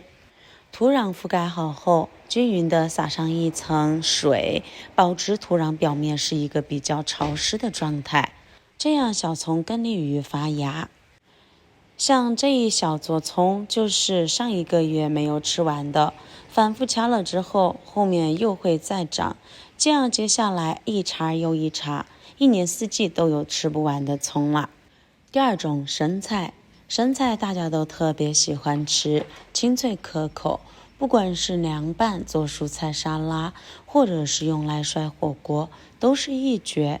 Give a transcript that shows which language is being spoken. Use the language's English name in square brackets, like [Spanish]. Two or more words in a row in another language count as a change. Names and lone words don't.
[Chinese] 土壤覆蓋好後，均勻的撒上一層水，保持土壤表面是一個比較潮濕的狀態，這樣小蔥更利於發芽。像這一小撮蔥就是上1個月沒有吃完的，反覆掐了之後，後面又會再長，這樣接下來一茬又一茬， 一年四季都有吃不完的蔥了。第二種生菜，生菜大家都特別喜歡吃，清脆可口，不管是涼拌做蔬菜沙拉，或者是用來涮火鍋，都是一絕。